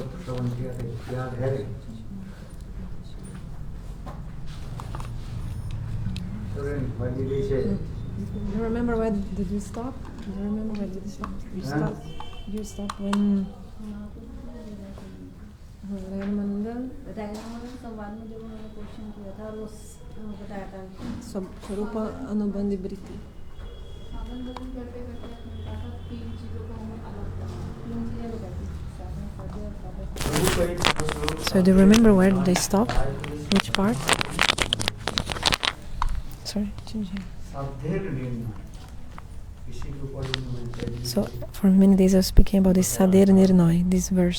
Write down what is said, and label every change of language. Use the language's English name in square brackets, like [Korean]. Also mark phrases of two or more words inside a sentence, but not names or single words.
[English] You remember where did you stop? Do you remember where did you stop? You stopped when Ramananda [Hindi] संवाद में जब उन्होंने क्वेश्चन किया था और वो बताया था [Sanskrit] svarupa-anubhandi-vritti. [English] So do you remember where did they stop? Which part? Sorry, change here. So for many days I was speaking about this Sader Nirnoy, this verse.